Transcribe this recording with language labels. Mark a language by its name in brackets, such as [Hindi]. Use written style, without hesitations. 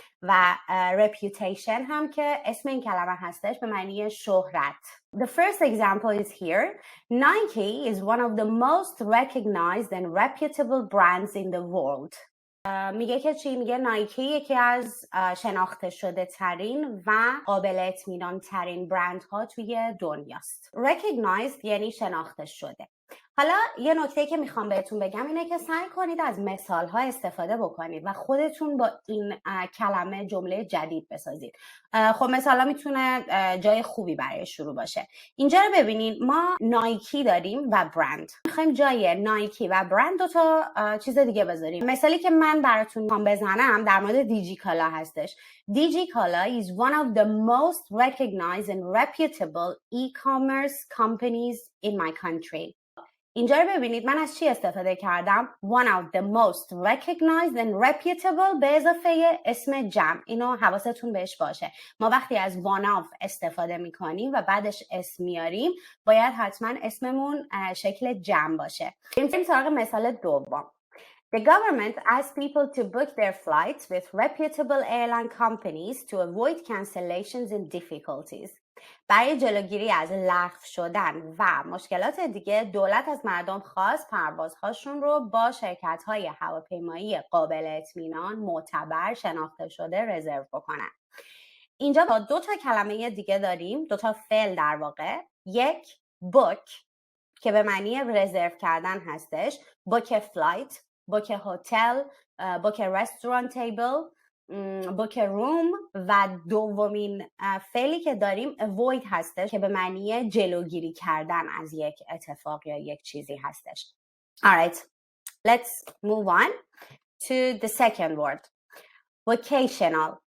[Persian] و reputation هم که اسم این کلمه هستش به معنی شهرت. [English] The first example is here. Nike is one of the most recognized and reputable brands in the world. [Persian] میگه که چی؟ میگه نایکی یکی از شناخته شده ترین و قابل اطمینان ترین برندها توی دنیاست. Recognized یعنی شناخته شده. حالا یه نکته که میخوام بهتون بگم اینه که سعی کنید از مثال ها استفاده بکنید و خودتون با این کلمه جمله جدید بسازید. خب مثال ها میتونه جای خوبی برای شروع باشه. اینجا رو ببینید، ما نایکی داریم و برند. میخوایم جای نایکی و برند دو تا چیز دیگه بذاریم. مثالی که من براتون میخوام بزنم در مورد دیجی کالا هستش. [English] دیجی کالا is one of the most recognized and reputable e-commerce companies in my country. [Persian] اینجا رو ببینید من از چی استفاده کردم؟ [English] One of the most recognized and reputable [Persian] به اضافه اسم جمع. اینو حواستون بهش باشه. ما وقتی از one of استفاده میکنیم و بعدش اسم میاریم باید حتما اسممون شکل جمع باشه. بریم سراغ مثال دوم. [English] The government asks people to book their flights with reputable airline companies to avoid cancellations and difficulties. [Persian] برای جلوگیری از لغو شدن و مشکلات دیگه دولت از مردم خواست پروازهاشون رو با شرکت‌های هواپیمایی قابل اطمینان، معتبر، شناخته شده رزرو بکنن. اینجا با دو تا کلمه دیگه داریم، دو تا فعل در واقع. یک book که به معنی رزرو کردن هستش، book flight، book هتل، book restaurant table، book room و دومین فعلی که داریم avoid هستش که به معنی جلوگیری کردن از یک اتفاق یا یک چیزی هستش. [English] Alright, let's move on to the second word. Vocational.